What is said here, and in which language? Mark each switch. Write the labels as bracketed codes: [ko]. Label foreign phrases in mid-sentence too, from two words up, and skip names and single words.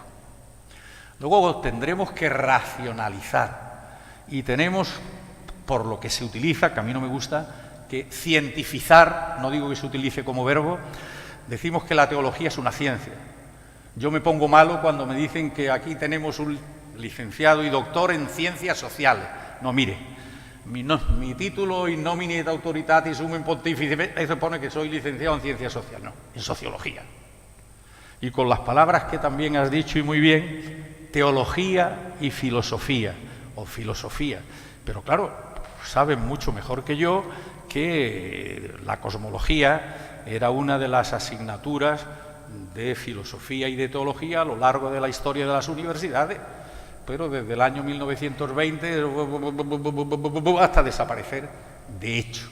[es] Luego tendremos que racionalizar y tenemos, por lo que se utiliza, que a mí no me gusta, que cientificar, no digo que se utilice como verbo, decimos que la teología es una ciencia. Yo me pongo malo cuando me dicen que aquí tenemos un licenciado y doctor en ciencias sociales. No, mire, mi título [la] in nomine et autoritatis summum pontifice, [es] eso pone que soy licenciado en ciencias sociales, no, en sociología. Y con las palabras que también has dicho y muy bien, teología y filosofía, o filosofía. Pero claro, saben mucho mejor que yo que la cosmología era una de las asignaturas de filosofía y de teología a lo largo de la historia de las universidades, pero desde el año 1920 hasta desaparecer, de hecho.